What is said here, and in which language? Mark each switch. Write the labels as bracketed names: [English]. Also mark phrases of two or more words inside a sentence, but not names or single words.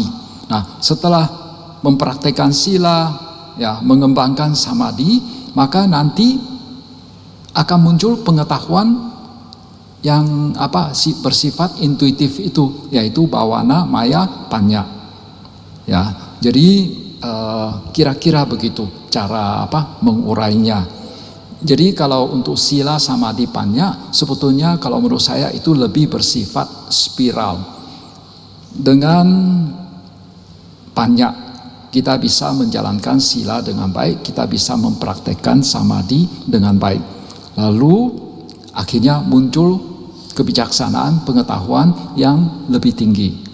[Indonesian] Nah, setelah mempraktekkan sila, ya, mengembangkan samadhi, maka nanti akan muncul pengetahuan yang bersifat intuitif itu, yaitu [Pali] bawana, maya, panya. [Indonesian] Ya, jadi kira-kira begitu cara mengurainya. Jadi kalau untuk sila, samadhi, panya, sebetulnya kalau menurut saya itu lebih bersifat spiral. Dengan panya kita bisa menjalankan sila dengan baik, kita bisa mempraktekkan samadhi dengan baik. Lalu akhirnya muncul kebijaksanaan, pengetahuan yang lebih tinggi.